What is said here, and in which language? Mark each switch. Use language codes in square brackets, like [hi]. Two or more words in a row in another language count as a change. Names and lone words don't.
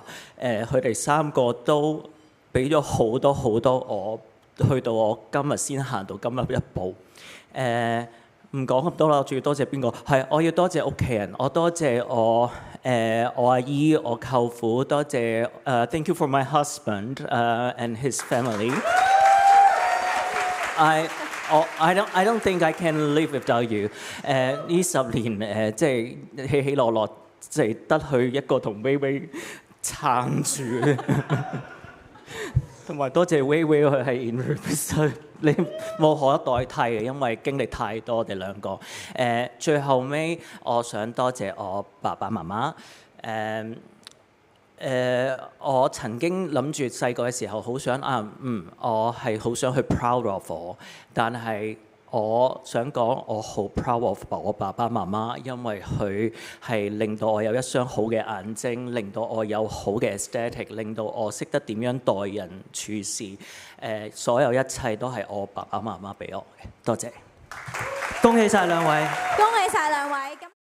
[yue] 佢哋3個都俾咗好多好多我。去到我今日先行到今日一步，唔講咁多啦，我仲要多謝邊個？係我要多謝屋企人，我多謝我阿姨、我舅父，多謝 [en] Thank you for my husband and his family. I don't think I can live without you. [yue] 呢10年即係起起落落，即係得佢一個同薇薇撐住。同埋多謝薇薇，佢係 [en] in represent， [yue] 你無可代替嘅，因為經歷太多，我哋兩個。最後尾，我想多謝我爸爸媽媽。我曾經諗住細個嘅時候，好想我係好想去 [en] proud of [yue] 我，但係我想講，我好 [en] proud of [yue] 我爸爸媽媽，因為佢係令到我有一雙好嘅眼睛，令到我有好嘅 aesthetic， 令到我識得點樣待人處事。所有一切都係我爸爸媽媽俾我嘅。多謝，恭喜晒兩位！恭喜晒兩位！